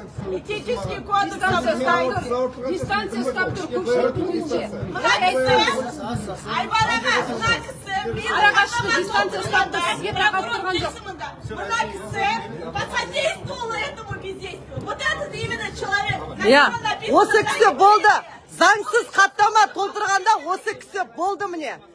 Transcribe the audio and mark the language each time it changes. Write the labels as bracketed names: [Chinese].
[Russian] Этический кодекс соблюдайте. [Kazakh] Дистанция ұстап тұр, көпшілік көңілде. Мына кісі, Айбар аға, мына кісі, Арағашты дистанция ұстап тұр, сізге тағат тұрған жоқ. [Russian] Мына кісі посодействовал этому бездействию. Вот этот именно человек. [Kazakh] Осы кісі болды. Заңсыз хаттама толтырғанда осы кісі болды міне.